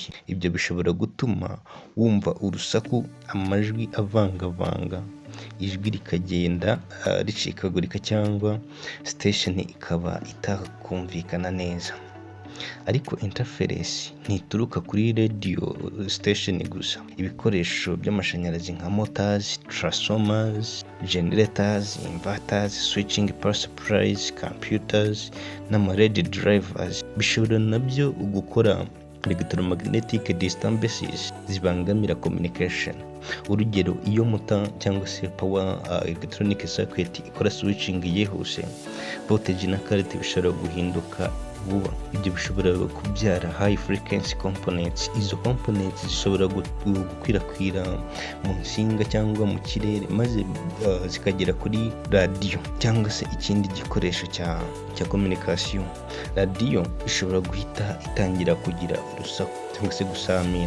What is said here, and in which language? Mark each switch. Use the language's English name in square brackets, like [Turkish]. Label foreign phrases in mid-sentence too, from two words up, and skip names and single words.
[Kinyarwanda] Ibyo bishobora gutuma wumva urusaku, amajwi avangavanga, ijwi rikagenda ricikagurika cyangwa station ikaba itakumvikana neza. Ariko interference ntituruka kuri [English] radio station [Kinyarwanda] gusa. Ibikoresho by'amashanyarazi nka [English] motors, transformers, generators, inverters, switching power supplies, computers [Kinyarwanda] n'ama-radio drivers bishobora nabyo gukora [English] electromagnetic disturbances [Kinyarwanda] zibangamira communication. Urugero, iyo motor cyangwa se [English] power electronic circuit [Kinyarwanda] ikora switching yihuse, voltage na current bishobora guhinduka vuba. Ibyo bishobora kubyara [English] high frequency components. [Kinyarwanda] Izo components zishobora gukwirakwira mu nsinga cyangwa mu kirere, maze zikagera kuri radio cyangwa se ikindi gikoresho cya communication. Radio ishobora guhita itangira kugira urusaku cyangwa se gusamira.